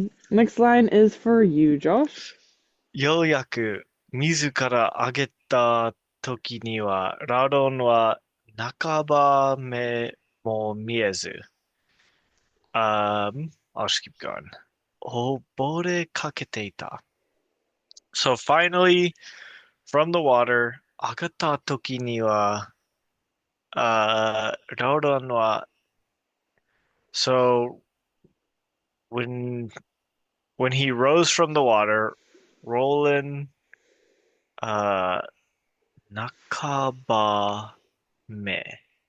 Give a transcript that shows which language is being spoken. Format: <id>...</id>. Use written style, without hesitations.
<en>Next line is for you, Josh.</en> <ja>ようやく自ら上げた時には、ラロンは半ば目も見えず、</ja> <en>I'll just keep going.</en> <ja>溺れかけていた。</ja> <en>So finally, from the water,</en> <ja>上がった時には、ラロンは、</ja> <en>so when when he rose from the water, Roland, uh,</en> <ja>半ば目。</ja>